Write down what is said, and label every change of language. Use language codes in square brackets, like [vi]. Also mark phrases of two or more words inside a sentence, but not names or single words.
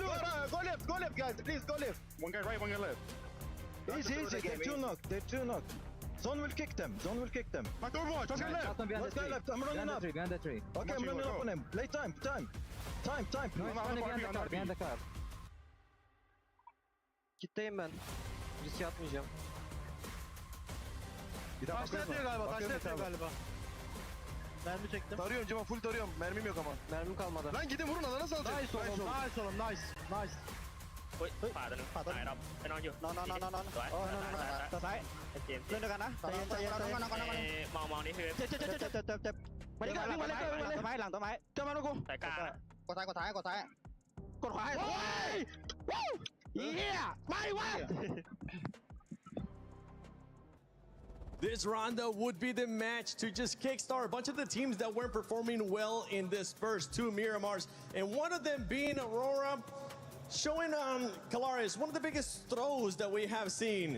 [en] Go left, guys. Please, go left. One guy right, one guy left. Easy. They're two knocked. Zone will kick them. Back Overwatch, let's go left. One guy left. I'm running up. Behind the tree. Okay, I'm running up on him. Play time. No, behind the car. [tr] Kitleyim ben. Riske atmayacağım. Taşlatıyor galiba. Mermi çektim. Tarıyorum Cema, full tarıyorum. Mermim yok ama. Mermim kalmadı. Lan gidin vurun, alana salacak. Nice oğlum. Nice. [th] ขวาตัวนึงขวารับไปนอนอยู่นอนตัวซ้ายเล่นด้วยกันนะมองนี่คือเจ็บมาดิวิ่งมาเลยต้นไม้หลังต้นไม้เจ้ามาลูกกูสายกลางกดซ้ายกดขวาเฮียไม่วะ [en] This rondo would be the match to just kickstart a bunch of the teams that weren't performing well in this first 2 Miramars, and one of them being Aurora, showing Kalaris one of the biggest throws that we have seen.